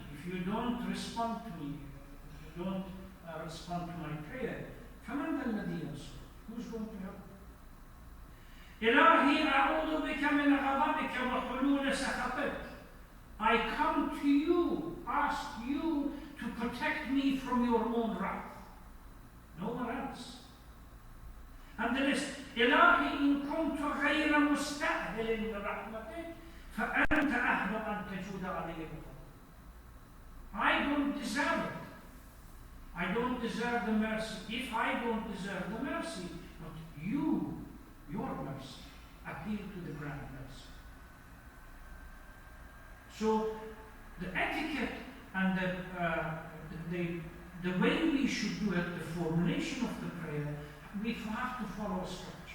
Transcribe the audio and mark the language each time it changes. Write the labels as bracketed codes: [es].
[en] If you don't respond to me, if you don't respond to my prayer, [ar] فَمَنْ ذَا الَّذِي يَرْزُقُ. [en] Who's going to help? [ar] إِلَهِي أَعُوذُ بِكَ مِنْ غَضَبِكَ وَحُلُولِ سَخَطِكَ. [en] I come to you, ask you to protect me from your own wrath. No one else. And the list, [ar] إلهي إن كنت غير مستأهل لرحمتك فأنت أهل أن تجود علي بفضلك. [en] I don't deserve it. I don't deserve the mercy. If I don't deserve the mercy, but you, your mercy, appeal to the grand mercy. So the etiquette and the way we should do it, the formulation of the prayer, we have to follow a structure.